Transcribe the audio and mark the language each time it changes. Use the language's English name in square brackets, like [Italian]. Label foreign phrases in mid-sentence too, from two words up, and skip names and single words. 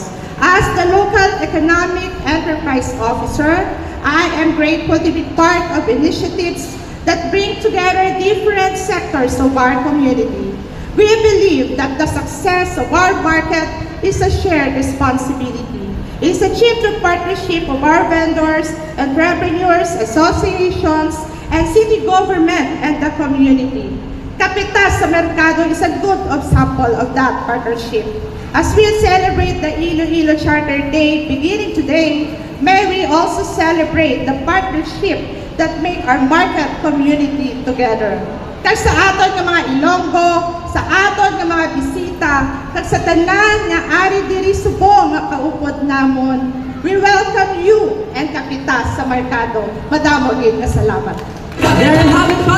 [English] As the local economic enterprise officer, I am grateful to be part of initiatives that bring together different sectors of our community. We believe that the success of our market is a shared responsibility. It is achieved through partnership of our vendors, entrepreneurs, associations, and city government and the community. Kapitas sa Mercado is a good example of that partnership. As we celebrate the Iloilo Charter Day beginning today, may we also celebrate the partnership that make our market community together. [Hiligaynon] Kag sa aton nga mga Ilonggo, sa aton nga mga bisita, kag sa tanan nga ari diri subong nga kaupod namon, [English] we welcome you and Kapitas sa Mercado. [Hiligaynon] Madamo gid nga salamat.